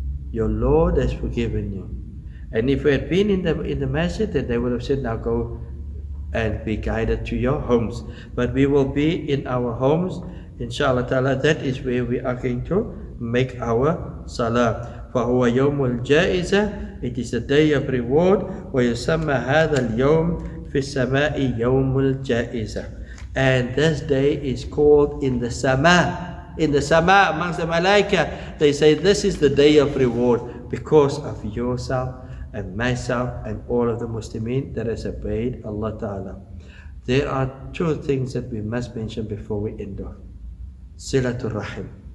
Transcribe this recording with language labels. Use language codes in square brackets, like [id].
[en] Your Lord has forgiven you. And if we had been in the masjid, then they would have said, now go and be guided to your homes. But we will be in our homes, inshallah ta'ala. That is where we are going to make our salah. [ar] فهو يوم الجائزة, [en] it is a day of reward. [ar] ويسمى هذا اليوم في السماء يوم الجائزة. [en] And this day is called in the sama. In the sama, amongst the malaika, they say this is the day of reward because of yourself and myself and all of the Muslimin that has obeyed Allah Ta'ala. There are two things that we must mention before we end off. Silatul Rahim.